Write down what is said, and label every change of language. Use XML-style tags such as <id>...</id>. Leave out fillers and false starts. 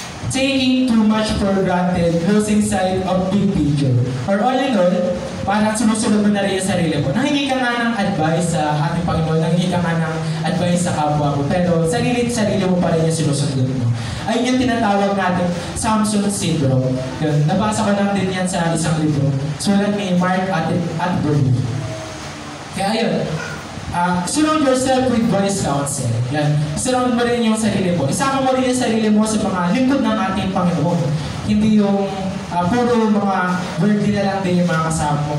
<en>Taking too much for granted, losing sight of big picture. Or all in all,</en> <tl>parang sinusunod mo na rin yung sarili mo. Nanghingi ka nga ng advice sa ating Panginoon, nanghingi ka nga ng advice sa kapwa mo, pero sarili mo pa rin yung sinusunod mo. Ayun yung tinatawag natin Samson syndrome. Yun, nabasa ko lang din yan sa isang libro. Sulat ni Mark Atterbury. Kaya yun,</tl> <en>surround yourself with wise counsel.</en> <tl>Yan. Surround mo rin yung sarili mo. Isama mo rin yung sarili mo sa mga lingkod ng ating Panginoon. Hindi yung puro mga worldly na lang din yung mga kasama mo.</tl>